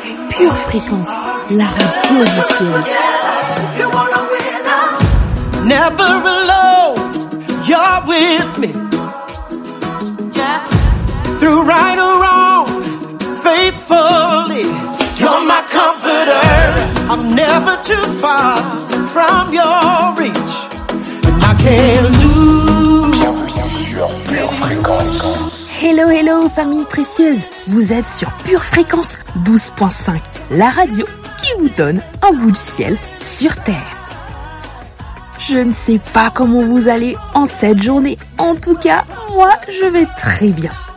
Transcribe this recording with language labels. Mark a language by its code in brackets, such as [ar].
[fr] Pure Fréquence, la radio du ciel. [en] Never alone, you're with me. Yeah. Through right or wrong, faithfully, you're my comforter. I'm never too far from your reach, and I can't lose. [fr] Bienvenue sur Pure Fréquence. Hello, hello, famille précieuse. Vous êtes sur Pure Fréquence 12.5, la radio qui vous donne un bout du ciel sur Terre. Je ne sais pas comment vous allez en cette journée. En tout cas, moi, je vais très bien.